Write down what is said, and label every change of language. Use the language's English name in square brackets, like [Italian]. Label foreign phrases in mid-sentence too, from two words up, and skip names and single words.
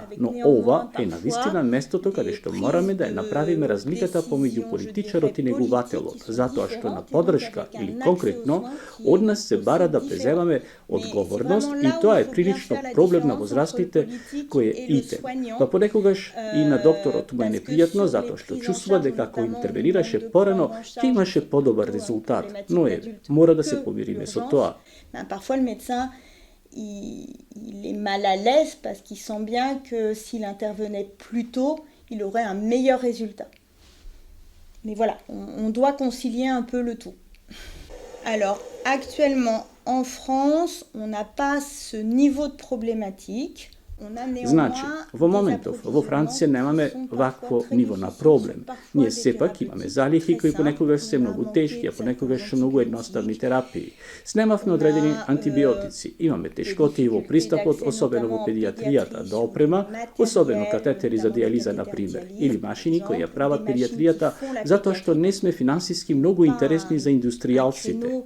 [Macedonian] Но ова е навистина местото каде што мораме да ја направиме разликата помеѓу политичарот и негователот, затоа што на подршка или конкретно од нас се бара да преземаме одговорност и тоа е прилично проблем на возрастните кој е ите. Па понекогаш и на докторот му е непријатно затоа што чувствува дека ако интервенираше порано, ќе имаше подобар резултат. Но мора да се помириме со тоа. [French] Parfois le médecin il est mal à l'aise parce qu'il sent bien que s'il intervenait plus tôt, il aurait un meilleur résultat. Mais voilà, on doit concilier un peu le tout. Alors, actuellement en France, on n'a pas ce niveau de problématique. [Macedonian] Значи, во моментов, во Франција немаме вакво ниво на проблем. Ние сепак имаме залихи кои понекогаш се многу тешки, а понекогаш многу едноставни терапии. Снемавме одредени антибиотици. Имаме тешкоти и во пристапот, особено во педијатријата, до опрема, особено катетери за диализа, например, или машини кои ја прават педијатријата, затоа што не сме финансиски многу интересни за индустријалците.